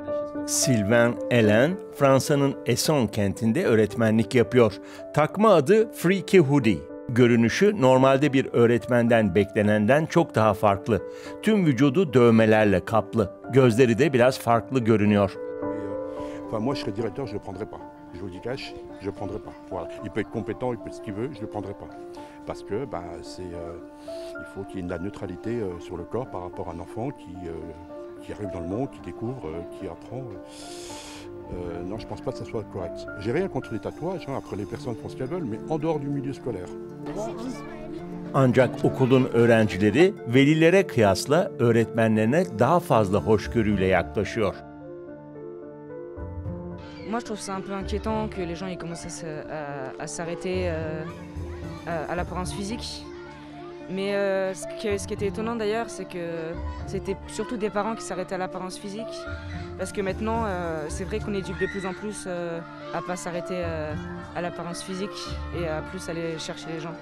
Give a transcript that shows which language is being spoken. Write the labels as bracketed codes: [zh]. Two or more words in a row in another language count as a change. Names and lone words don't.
[tr] Sylvain Ellen, Fransa'nın Essonne kentinde öğretmenlik yapıyor. Takma adı Freaky Hoodie. Görünüşü normalde bir öğretmenden beklenenden çok daha farklı. Tüm vücudu dövmelerle kaplı. Gözleri de biraz farklı görünüyor. [fr] Enfin, moi, je serais directeur, je ne le prendrais pas. Je vous le dis cash, je ne le prendrais pas. Voilà. Il peut être compétent, il peut être ce qu'il veut, je ne le prendrais pas. Parce que il faut qu'il y ait de la neutralité sur le corps par rapport à un enfant qui arrive dans le monde, qui découvre, qui apprend. Non, je ne pense pas que ça soit correct. J'ai rien contre les tatouages, hein, après les personnes font ce qu'elles veulent, mais en dehors du milieu scolaire. [tr] Ancak okulun öğrencileri velilere kıyasla öğretmenlerine daha fazla hoşgörüyle yaklaşıyor. [fr] Moi, je trouve ça un peu inquiétant que les gens ils commencent à s'arrêter à l'apparence physique. Mais ce qui était étonnant d'ailleurs, c'est que c'était surtout des parents qui s'arrêtaient à l'apparence physique. Parce que maintenant, c'est vrai qu'on éduque de plus en plus à ne pas s'arrêter à l'apparence physique et à plus aller chercher les gens.